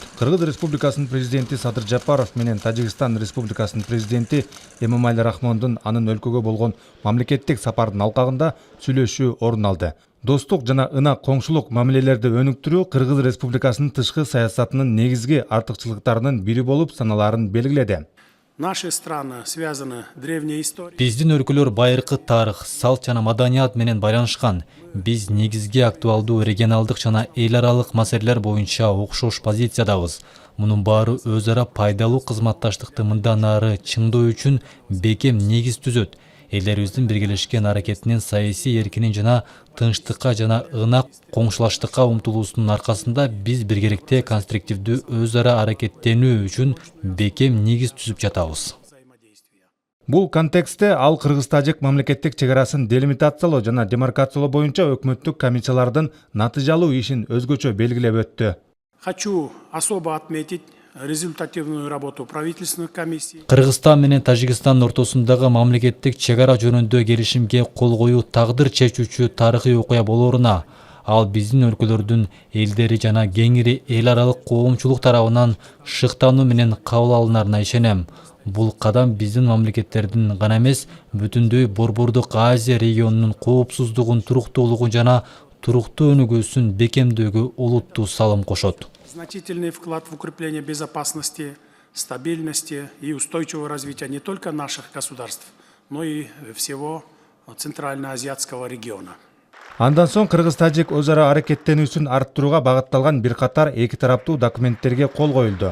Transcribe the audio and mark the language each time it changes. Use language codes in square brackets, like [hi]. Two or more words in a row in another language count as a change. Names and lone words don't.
[ky] Кыргыз Республикасынын президенти Садыр Жапаров менен Тажикстан Республикасынын президенти Эмомали Рахмондун анын өлкөгө болгон мамлекеттик сапардын алкагында сүйлөшүү орун алды. Достук жана ынак коңшулук мамилелерди өнүктүрүү Кыргыз Республикасынын тышкы саясатынын негизги артыкчылыктарынын бири болуп саналаарын белгиледи. [ru] Наши страны связаны древней историей. [ky] Биздин өлкөлөр байыркы тарых, салт жана маданият менен байланышкан. Биз негизги актуалдуу регионалдык жана эл аралык маселелер боюнча окшош позициядабыз. Мунун баары өз ара пайдалуу кызматташтыкты мындан ары чыңдоо үчүн бекем негиз түзөт. Элдерибиздин биргелешкен аракетинин саясий эркинин жана тынчтыкка жана ынак коңшулаштыкка умтулуусунун аркасында биз биргеликте конструктивдүү өз ара аракеттенүү үчүн бекем негиз түзүп жатабыз. Бул контекстте ал кыргыз-тажик мамлекеттик чек арасын делимитациялоо жана демаркациялоо боюнча өкмөттүк комиссиялардын натыйжалуу ишин өзгөчө белгилеп өттү. [ru] Хочу особо отметить результативную работу правительственных комиссий. [ky] Кыргызстан менен Тажикстан ортосундагы мамлекеттик чек ара жөнүндө келишимге кол коюу тагдыр чечүүчү тарыхый окуя болоруна, ал биздин өлкөлөрдүн элдери жана кеңири эл аралык коомчулук тарабынан шыктануу менен кабыл алынарына ишенем. Бул кадам биздин мамлекеттердин гана эмес, бүтүндөй Борбордук Азия регионунун коопсуздугун, туруктуулугун жана туруктуу өнүгүүсүн бекемдөөгө олуттуу салым кошот. [ru] Значительный вклад в укрепление безопасности, стабильности и устойчивого развития не только наших государств, но и всего Центральноазиатского региона. [ky] Андан соң кыргыз-тажик өз ара аракеттенүүсүн арттырууга багытталган бир катар эки тараптуу документтерге кол коюлду.